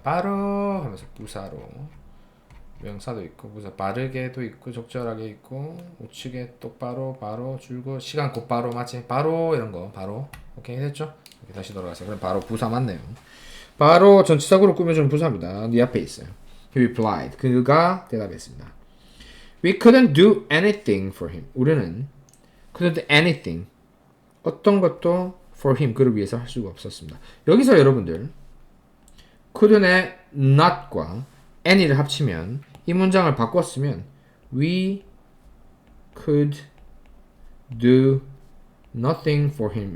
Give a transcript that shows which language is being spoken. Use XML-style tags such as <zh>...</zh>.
<ko>바로 하면서 부사로 명사도 있고 부사 빠르게도 있고 적절하게 있고 우측에 똑바로 바로 줄고 시간 곧바로 맞지? 바로 이런 거 바로 오케이 됐죠? 이렇게 다시 돌아가세요. 그럼 바로 부사 맞네요. 바로 전치사구로 꾸며주는 부사입니다. 네 앞에 있어요. He replied. 그가 대답했습니다.</ko> <en>We couldn't do anything for him. 우리는 couldn't do anything.</en> <ko>어떤 것도 for him. 그를 위해서 할 수가 없었습니다. 여기서 여러분들 couldn't의 not과 any를 합치면 이 문장을 바꿨으면 We could do nothing for him.</ko>